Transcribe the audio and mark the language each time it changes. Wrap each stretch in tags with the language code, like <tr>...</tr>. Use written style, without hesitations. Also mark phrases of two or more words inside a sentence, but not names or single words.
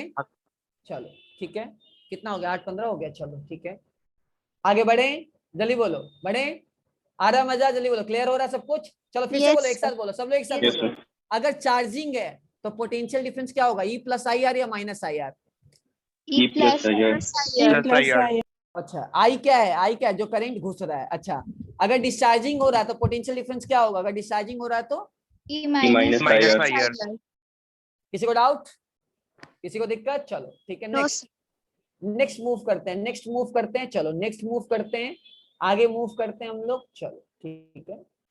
<hi>चलो ठीक है, कितना हो गया, 8:15 हो गया, चलो ठीक है, आगे बढ़े, जल्दी बोलो, बढ़े, आ रहा मजा, जल्दी बोलो, क्लियर हो रहा है सब कुछ? चलो फिर से</hi> <en>Yes,</en> <hi>बोलो, एक साथ</hi> <en>sir.</en> <hi>बोलो, सब लोग एक साथ</hi> <en>Yes,</en> <hi>बोलो।</hi> <en>sir.</en> <hi>अगर चार्जिंग है तो</hi> <en>potential difference</en> <hi>क्या होगा,</hi> <en>E plus IR</en> <hi>या</hi> <en>minus IR? E E plus plus IR. IR. Plus IR.</en> <hi>अच्छा, आई क्या है, आई क्या है, जो करंट घुस रहा है। अच्छा, अगर डिस्चार्जिंग हो रहा है तो</hi> <en>potential difference</en> <hi>क्या होगा, अगर डिस्चार्जिंग हो रहा है तो?</hi> <en>E minus minus IR. IR.</en> <hi>किसी को डाउट, किसी को दिक्कत? चलो ठीक है,</hi> <en>No,</en> <hi>नेक्स्ट</hi> <en>sir. next move</en> <hi>करते हैं,</hi> <en>next move</en> <hi>करते हैं, चलो</hi> <en>next move</en> <hi>करते हैं, आगे मूव करते हैं हम लोग, चलो ठीक है।</hi>